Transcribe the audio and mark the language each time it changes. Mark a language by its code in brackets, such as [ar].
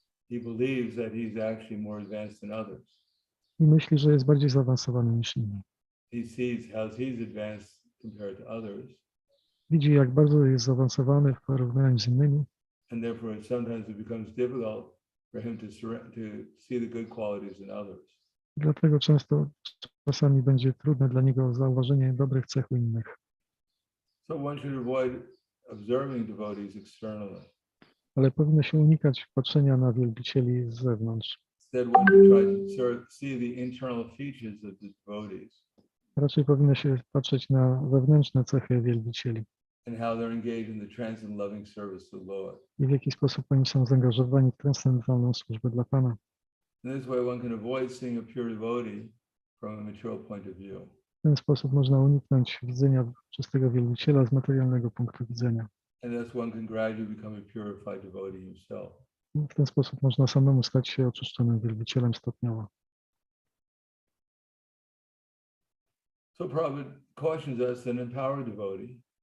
[en] he believes that he's actually more advanced than others. [pl] i myśli, że jest bardziej zaawansowany niż inni. [en] He sees how he's advanced compared to others, [pl] Widzi, jak bardzo jest zaawansowany w porównaniu z innymi, [en] and therefore sometimes it becomes difficult for him to see the good qualities in others. [pl] dlatego czasami będzie trudne dla niego zauważenie dobrych cech u innych. [en] So one should avoid observing devotees externally. [pl] Ale powinno się unikać patrzenia na wielbicieli z zewnątrz. [en] Instead, one should try to see the internal features of the devotees [pl] Raczej powinno się patrzeć na wewnętrzne cechy wielbicieli [en] and how they're engaged in the transcendent loving service to the Lord. [pl] i w jaki sposób oni są zaangażowani w transcendentalną służbę dla Pana. [en] In this way, one can avoid seeing a pure devotee from a material point of view. [pl] W ten sposób można uniknąć widzenia czystego wielbiciela z materialnego punktu widzenia. [en] And thus one can gradually become a purified devotee himself. [pl] W ten sposób można samemu stać się oczyszczonym wielbicielem stopniowo. [en] So Prabhupada cautions us that an empowered devotee